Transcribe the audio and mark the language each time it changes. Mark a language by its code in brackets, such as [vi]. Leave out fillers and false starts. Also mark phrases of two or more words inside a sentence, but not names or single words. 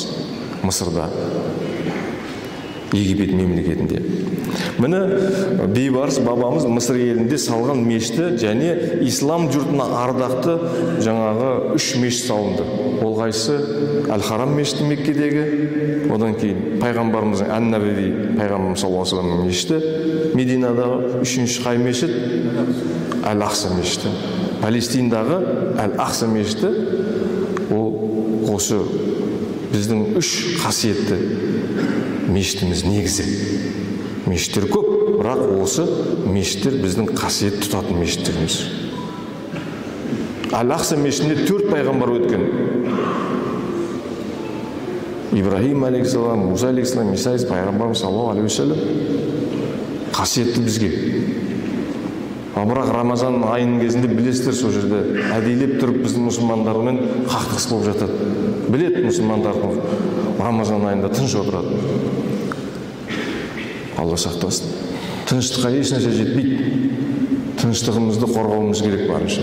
[kk] Мысырда, Египет мемлекетінде. Міне Бейбарыс бабамыз Мысыр елінде салған мешітті және ислам жұртына ардақты жаңағы 3 мешіт салынды. Ол қайсысы? Әл-Харам мешіті Меккедегі, одан кейін пайғамбарымыздың Ан-Набави пайғамбарымыз [ar] صلى الله عليه وسلم [kk] мешіті, Мединадағы 3-ші қай мешіт? Әл-Ақса мешіті. Палестиндағы Әл-Ақса мешіті, ол осы біздің 3 қасиетті мешітіміз негізі. Мешіттер көп, бірақ осы мешіттер біздің қасиет тұтатын мешіттеріміз. Әл-Ақса мешітінде 4 пайғамбар өткен. Ибрахим алейхиссалам, Муса алейхиссалам, Иса пайғамбарымыз [ar] صلى الله عليه وسلم [kk] қасиетті бізге. Бірақ Рамазан айының кезінде білесіздер, сол жерде әдейлеп тұрып біздің мұсылмандармен қақтығыс болып жатады. Білет мұсылмандардың Рамазан айында тыныш отырады. Алла сақтасын. Тыныштыққа ешнәрсе жетпейді. Тыныштығымызды қорғауымыз керек барынша.